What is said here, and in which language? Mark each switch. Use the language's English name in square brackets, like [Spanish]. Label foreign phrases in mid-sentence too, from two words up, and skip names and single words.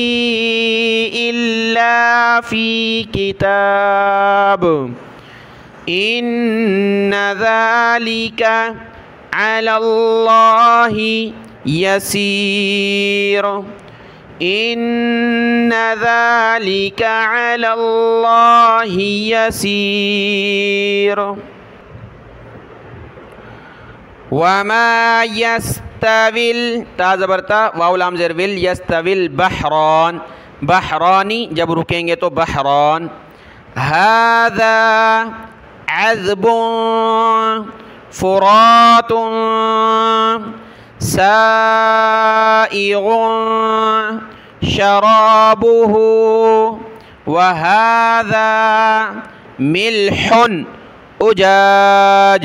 [Arabic] إلا في كتاب إن ذلك على الله يسير إن ذلك على الله يسير. وما يستوي, [Urdu] تا زبر تا واؤ لام زیر ول, [Arabic] يستوي البحران، البحراني [Urdu] جب رکیں گے تو بحران. [Arabic] هذا عذب فرات سائغ شرابه وهذا ملح أجاج.